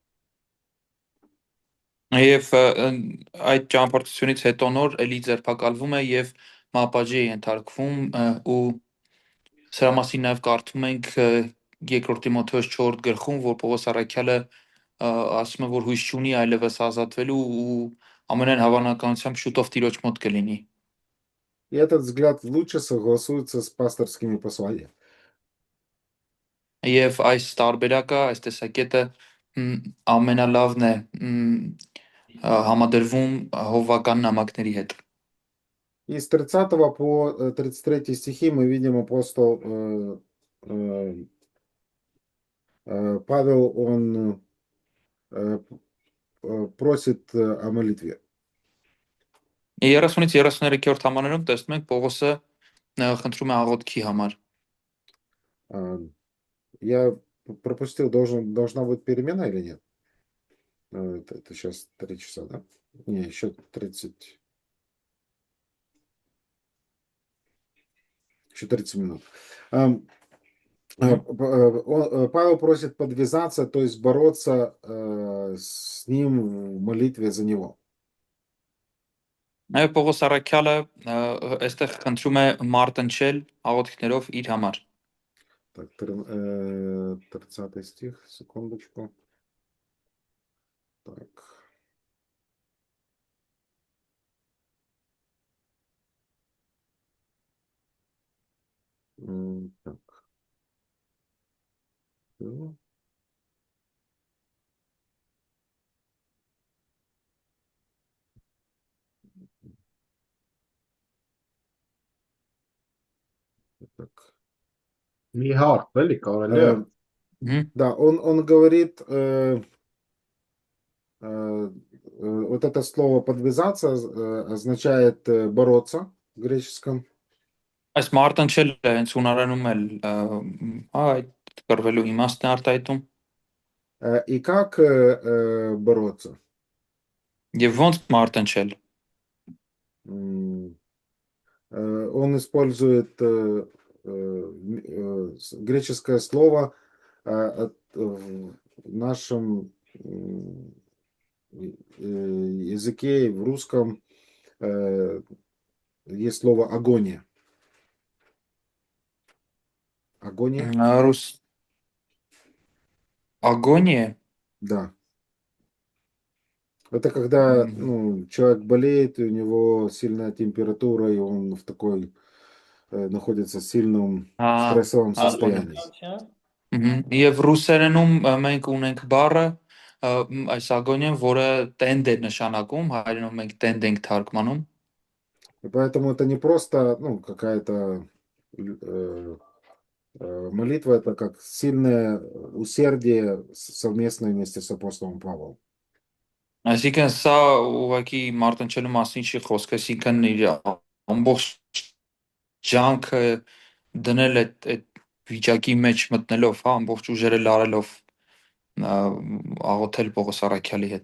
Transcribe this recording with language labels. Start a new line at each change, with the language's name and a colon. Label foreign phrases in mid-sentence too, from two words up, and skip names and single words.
Armenian: Եվ այդ ճամփորդությունից հետո նոր էլի ձերբակալվում է եւ մապաժի է ենթարկվում ու սրա մասին նաեւ կարդում ենք 2 Տիմոթեոս 4 գլխում, որ Պողոս առաքյալը ասում է, որ հույս չունի այլևս ազատվելու ու ամենայն հավանականությամբ շուտով Տիրոջ մոտ կլինի։
Russian: И этот взгляд лучше согласуется с пасторскими посланиями.
Armenian: Եվ այս տարբերակը, այս տեսակետը ամենալավն է համադրվում հովվական նամակների հետ։
Russian: И с 30 по 33 стихи мы видим апостол Павел, он просит о молитве.
Armenian: 30-ից 33-րդ համարներում տեսնում ենք Պողոսը խնդրում է աղոթքի համար։
Russian: А, Я пропустил, должна быть перемена или нет? Это сейчас 3 часа, да? Не, еще 30. Еще 30 минут. Павел просит подвязаться, то есть бороться с ним в молитве за него.
Armenian: Նաև Պողոս առաքյալը այստեղ խնդրում է մարտնչել աղոթքներով իր համար։
Russian: Так, 30 стих, секундочку. Так. Так. Ну. Так.
Armenian: Մի հարկ էլի կարելի է։
Russian: Да, он говорит, вот это слово подвязаться означает бороться в греческом.
Armenian: Այս մարտնչելը հենց հունարենում էլ այդ կրվելու իմաստն է արտահայտում։
Russian: И как бороться?
Armenian: Եվ ոնց մարտնչել։
Russian: Он использует греческое слово в нашем языке, в русском есть слово агония. Агония?
Armenian: Ռուս Ագոնիե։
Russian: Да. Это когда человек болеет, и у него сильная температура, и он в такой находится в сильном стрессовом состоянии.
Armenian: Եվ ռուսերենում մենք ունենք բառը այս ագոնիան, որը տենդ է նշանակում, հայերենում մենք տենդ ենք թարգմանում։
Russian: И поэтому это не просто какая-то молитва, это как сильное усердие совместное вместе с апостолом Павлом.
Armenian: Այսինքն սա ուղղակի մարտնչելու մասին չի խոսքը, այսինքն իր ամբողջ ջանքը դնել այդ վիճակի մեջ մտնելով, հա, ամբողջ ուժերը լարելով աղոթել Պողոս առաքյալի հետ։